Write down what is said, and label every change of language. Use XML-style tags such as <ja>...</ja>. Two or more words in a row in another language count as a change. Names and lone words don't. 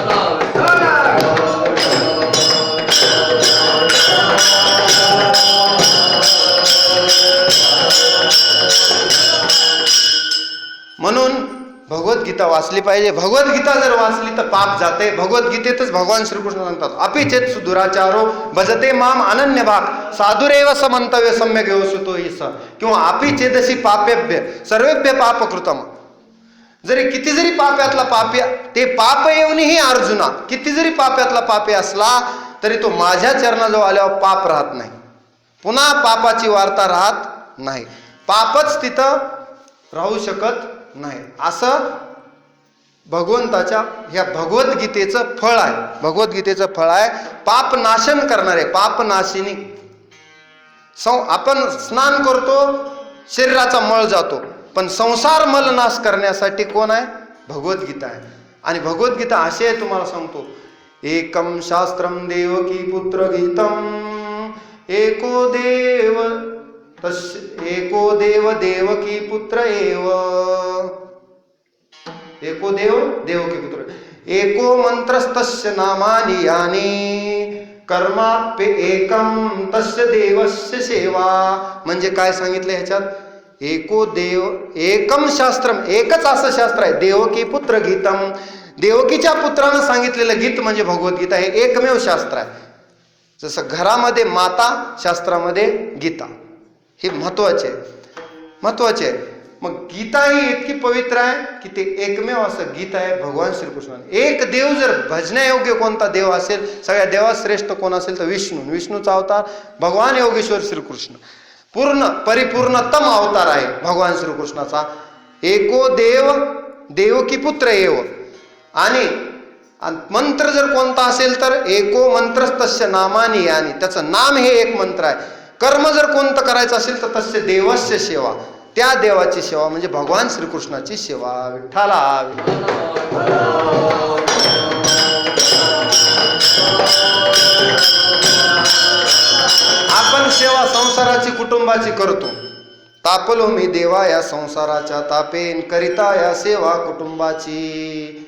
<mr>म्हणून भगवद्गीता वाचली पाहिजे. भगवद्गीता जर वाचली तर पाप जाते. भगवद्गीतेतच भगवान श्रीकृष्ण सांगतात</mr> <sa>अपिचेत सुदुराचारो भजते माम अनन्य भाग साधुरेव समंतव्य सम्यक व्यवसुतो ईस. किंवा अपिचेदशी पापेभ्य सर्वेभ्य पाप कृतम.</sa> <mr>जरी किती जरी पाप्यातला पापी, ते पाप येऊनही अर्जुना किती जरी पाप्यातला पापी असला तरी तो माझ्या चरणाजवळ आल्यावर पाप राहत नाही. पुन्हा पापाची वार्ता राहत नाही. पापच तिथं राहू शकत नाही. असं भगवंताच्या ह्या भगवद्गीतेचं फळ आहे. भगवद्गीतेचं फळ आहे पाप नाशन करणारे, पाप नाशिनी. आपण स्नान करतो, शरीराचा मळ जातो, पण संसार मल नाश करण्यासाठी कोण आहे? भगवद्गीता आहे. आणि भगवद्गीता अशी आहे, तुम्हाला सांगतो,</mr> <sa>एकम शास्त्रम देवकी पुत्र गीतम एको देव देवकी पुत्र एव, एको देव देवकी पुत्र, एको मंत्रस्तस्य नामानि यानि कर्माप्य एकम तस्य देवस्य सेवा.</sa> <mr>म्हणजे काय सांगितलं ह्याच्यात?</mr> <sa>एको देव एकम शास्त्रम,</sa> <mr>एकच असं शास्त्र आहे,</mr> <sa>देवकी पुत्र गीतम,</sa> <mr>देवकीच्या पुत्रानं सांगितलेलं गीत म्हणजे भगवद्गीता. हे एकमेव शास्त्र आहे. जसं घरामध्ये माता, शास्त्रामध्ये गीता. हे महत्वाचे आहे. मग गीता ही इतकी पवित्र आहे की ते एकमेव असं गीत आहे भगवान श्रीकृष्णाने. एक देव जर भजण्यायोग्य कोणता देव असेल, सगळ्या देवात श्रेष्ठ कोण असेल तर विष्णूचा अवतार भगवान योगेश्वर श्रीकृष्ण. पूर्ण परिपूर्णतम अवतार आहे भगवान श्रीकृष्णाचा.</mr> <sa>एको देव देवकी पुत्र एव.</sa> <mr>आणि मंत्र जर कोणता असेल तर</mr> <sa>एको मंत्रस्तस्य नामानि यानि,</sa> <mr>त्याचं नाम हे एक मंत्र आहे. कर्म जर कोणतं करायचं असेल तर</mr> <sa>तस्य देवस्य सेवा,</sa> <mr>त्या देवाची सेवा म्हणजे भगवान श्रीकृष्णाची सेवा. विठ्ठला. आपण सेवा संसाराची, कुटुंबाची करतो. तापलो मी देवा या संसाराच्या तापेन, करिता या सेवा कुटुंबाची.</mr>